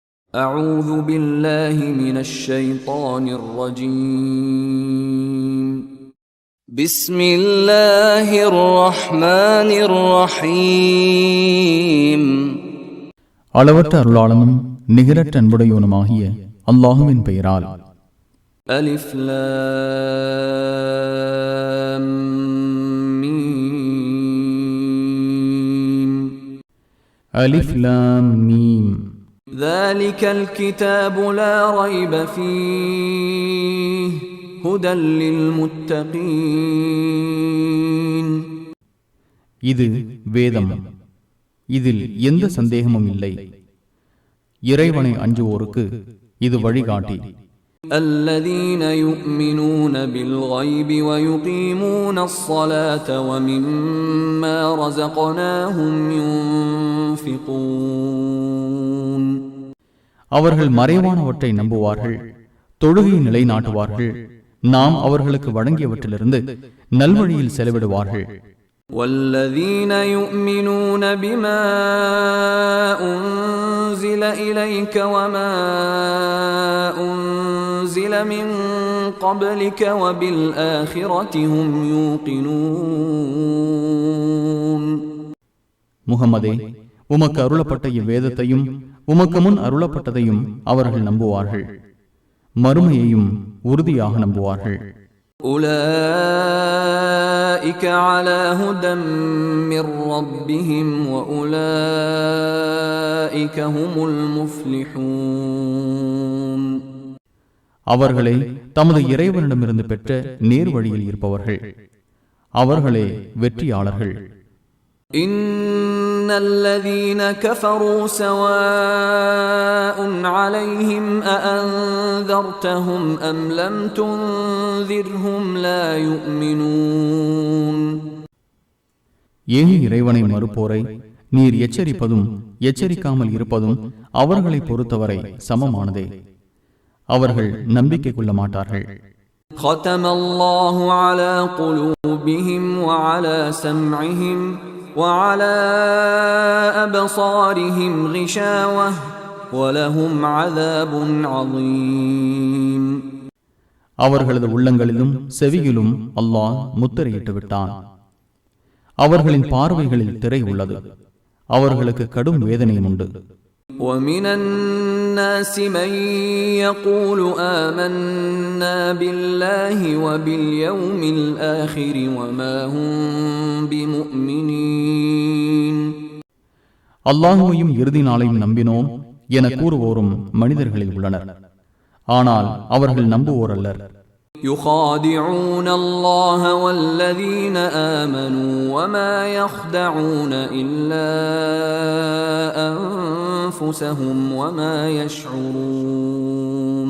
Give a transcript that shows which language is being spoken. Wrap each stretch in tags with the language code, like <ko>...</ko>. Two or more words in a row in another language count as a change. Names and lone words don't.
<ar>أعوذ بالله من الشيطان الرجيم. بسم الله الرحمن الرحيم.</ar> <ta>அளவற்ற அருளாளனும் நிகரற்ற அன்புடையவனுமாகிய அல்லாஹுவின் பெயரால்.</ta> <ar>الم. الم. ذلك الكتاب لا ريب فيه هدى للمتقين.</ar> <ta>இது வேதம், இதில் எந்த சந்தேகமும் இல்லை. இறைவனை அஞ்சுவோருக்கு இது வழிகாட்டி.</ta> <ar>الذين يؤمنون بالغيب ويقيمون الصلاة ومما رزقناهم ينفقون.</ar> <ta>அவர்கள் மறைவானவற்றை நம்புவார்கள், தொழுகையை நிலைநாட்டுவார்கள், நாம் அவர்களுக்கு வழங்கியவற்றிலிருந்து நல்வழியில் செலவிடுவார்கள்.</ta> <ar>والذين يؤمنون بما أنزل إليك وما أنزل من قبلك وبالآخرة هم يوقنون.</ar> <ta>முஹம்மதே, உமக்கு அருளப்பட்ட இவ்வேதத்தையும் உமக்கு முன் அருளப்பட்டதையும் அவர்கள் நம்புவார்கள், மறுமையையும் உறுதியாக நம்புவார்கள்.</ta> <ar>أولئك على هدى من ربهم وأولئك هم المفلحون.</ar> <ta>அவர்களே தமது இறைவனிடமிருந்து பெற்ற நேர் வழியில் இருப்பவர்கள், அவர்களே வெற்றியாளர்கள்.</ta> <ar>إن الذين كفروا سواء عليهم أأنذرتهم أم لم تنذرهم لا يؤمنون.</ar> <ta>ஏன் இறைவனை மறுப்போரை நீர் எச்சரிப்பதும் எச்சரிக்காமல் இருப்பதும் அவர்களை பொறுத்தவரை சமமானதே, அவர்கள் நம்பிக்கை கொள்ள மாட்டார்கள்.</ta> <ar>ختم الله على قلوبهم وعلى سمعهم وعلى أبصارهم غشاوة ولهم عذاب عظيم.</ar> <ta>அவர்களது உள்ளங்களிலும் செவியிலும் அல்லாஹ் முத்திரையிட்டு விட்டான். அவர்களின் பார்வைகளில் திரை உள்ளது, அவர்களுக்கு கடும் வேதனையும் உண்டு.</ta> <ar>ومن الناس من يقول آمنا بالله وباليوم الآخر وما هم بمؤمنين.</ar> <ta>அல்லாஹுவையும் இறுதி நாளையும் நம்பினோம் என கூறுவோரும் மனிதர்களில் உள்ளனர், ஆனால் அவர்கள் நம்புவோர் அல்லர்.</ta> <ar>يخادعون الله والذين آمنوا وما يخدعون إلا أنفسهم وما يشعرون.</ar>